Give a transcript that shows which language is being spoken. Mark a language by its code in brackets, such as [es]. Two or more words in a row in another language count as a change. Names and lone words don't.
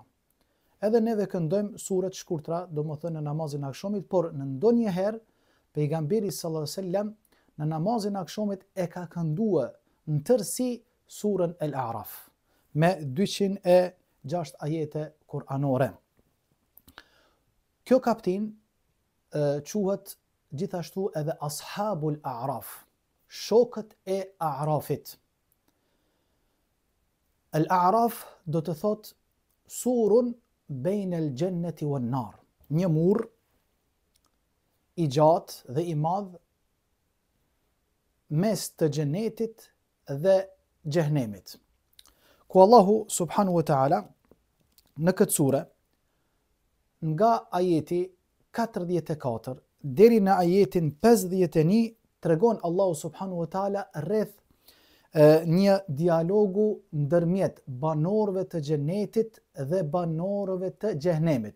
[sq] Edhe neve këndojmë sure të shkurtra, domethënë në namazin e akşamit, por në ndonjëherë pejgamberi [ar] صلى الله عليه وسلم [sq] në namazin e akşamit e ka kënduar në tërësi surën Al-A'raf me 206 ajete kuranore. Kjo kaptin quhet gjithashtu edhe Ashabul A'raf, shokët e A'rafit. Al-A'raf do të thot [ar] سور بين الجنة والنار, [sq] një mur i gjatë dhe i madh mes të xhenetit dhe xhehenemit. Ku Allahu [ar] سبحانه وتعالى [sq] në këtë sure, nga ajeti 44 deri në ajetin 51, tregon Allahu [ar] سبحانه وتعالى [sq] rreth një dialogu ndërmjet banorëve të xhenetit dhe banorëve të xhehenemit.